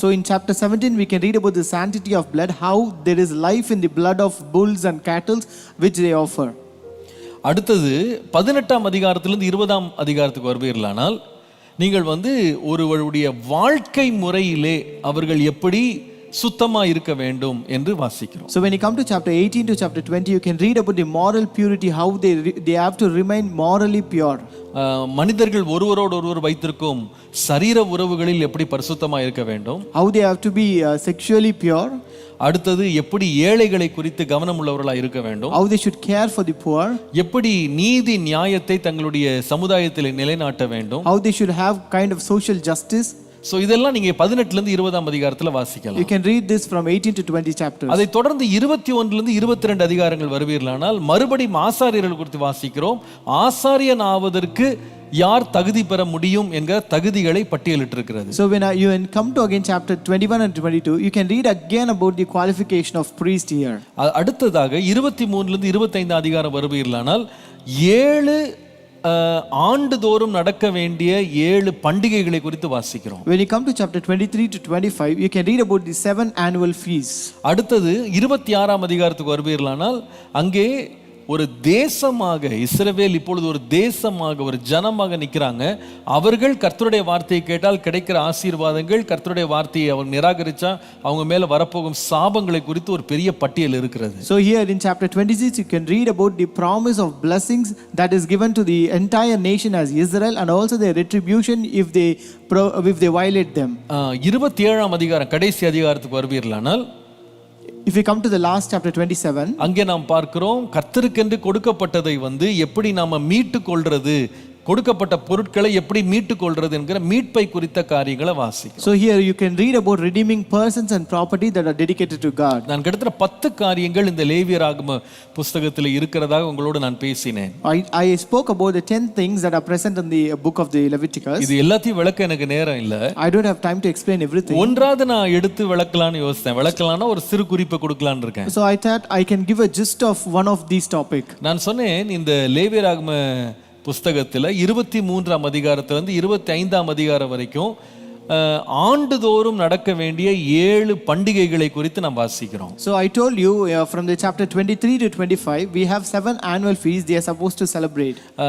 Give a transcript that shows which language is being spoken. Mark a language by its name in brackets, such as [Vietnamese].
[English] So in chapter 17 we can read about the sanctity of blood, how there is life in the blood of bulls and cattle which they offer. [Tamil] அடுத்தது 18ஆம் அதிகாரத்திலிருந்து 20ஆம் அதிகாரத்துக்கு வருவீர்களானால் நீங்கள் ஒருவருடைய வாழ்க்கை முறையிலே அவர்கள் எப்படி சுத்தமா இருக்க வேண்டும் என்று வாசிக்கிறோம். [English] So when you come to chapter 18 to chapter 20, you can read about the moral purity, how they have to remain morally pure. [Tamil] மனிதர்கள் ஒருவரோடு ஒருவர் வைத்திருக்கும் சரீர உறவுகளில் எப்படி பரிசுத்தமா இருக்க வேண்டும், [English] how they have to be sexually pure. [Tamil] அடுத்தது எப்படி ஏழைகளை குறித்து கவனம் உள்ளவர்களாக இருக்க வேண்டும், [English] how they should care for the poor. [Tamil] எப்படி நீதி நியாயத்தை தங்களுடைய சமுதாயத்தில் நிலைநாட்ட வேண்டும், [English] how they should have kind of social justice. [Tamil] So இதெல்லாம் நீங்க 18ல இருந்து 20ஆம் அதிகாரத்துல வாசிக்கலாம். [English] You can read this from 18 to 20 chapters. [Tamil] அதை தொடர்ந்து 21ல இருந்து 22 அதிகாரங்கள் வருவீர்களானால் மறுபடியும் ஆசாரியர்கள் குறித்து வாசிக்கிறோம். ஆசாரியன் ஆவதற்கு யார் தகுதி பெற முடியும் என்கிற தகுதிகளை பட்டியலிட்டிருக்கிறது. [English] So when you come to again chapter 21 and 22, you can read again about the qualification of priest here. [Tamil] அடுத்ததாக 23ல இருந்து 25 அதிகாரம் வருவீர்களானால் 7 ஆண்டுதோறும் நடக்க வேண்டிய 7 பண்டிகைகளை குறித்து வாசிக்கிறோம். [English] When you come to chapter 23 to 25, you can read about the 7 annual feasts. [Tamil] அடுத்தது 26ஆம் அதிகாரத்துக்கு வருவீர்களானால் அங்கே ஒரு தேசமாக இஸ்ரவேல் இப்பொழுது ஒரு தேசமாக ஒரு ஜனமாக நிற்கிறாங்க. அவர்கள் கர்த்தருடைய வார்த்தையை கேட்டால் கிடைக்கிற ஆசீர்வாதங்கள், கர்த்தருடைய வார்த்தையை அவங்க நிராகரிச்சா அவங்க மேல வரப்போகும் சாபங்களை குறித்து ஒரு பெரிய பட்டியல் இருக்கிறது. [English] So here in chapter 26 you can read about the promise of blessings that is given to the entire nation as Israel, and also their retribution if they violate them. [Tamil] 27ஆம் அதிகாரம் கடைசி அதிகாரத்துக்கு வருவீர்களானால் [English] if we come to the last chapter 27, [Tamil] அங்கே நாம் பார்க்கிறோம் கர்த்தருக்கென்று கொடுக்கப்பட்டதை எப்படி நாம மீட்டு கொள்றது, கொடுக்கப்பட்ட பொருட்களை எப்படி மீட்டு கொள்றது என்கிற மீட்பை குறித்த காரியங்களை வாசிக்கிறோம். [English] So here you can read about redeeming persons and property that are dedicated to God. [Tamil] நான் கிட்டத்தட்ட 10 காரியங்கள் இந்த லேவியராகம புத்தகத்தில் இருக்கிறதாக உங்களோடு நான் பேசினேன். [English] I spoke about the 10 things that are present in the book of the Leviticus. [Tamil] இது எல்லாத்தையும் விளக்க எனக்கு நேரம் இல்ல. [English] I don't have time to explain everything. [Tamil] ஒன்றாவது நான் எடுத்து விளக்கலாம்னு யோசிச்சேன். விளக்கலாம்னா ஒரு சிறு குறிப்பை கொடுக்கலாம்னு இருக்கேன். [English] So I thought I can give a gist of one of these topic. [Tamil] நான் சொன்னேன் இந்த லேவியராகம புஸ்தகத்தில் 23ஆம் அதிகாரத்திலிருந்து 25ஆம் அதிகாரம் வரைக்கும் ஆண்டுதோறும் நடக்க வேண்டிய 7 பண்டிகைகளை குறித்து நாம் வாசிக்கிறோம். [English] So I told you from the chapter 23 to 25 we have 7 annual feasts they are supposed to celebrate.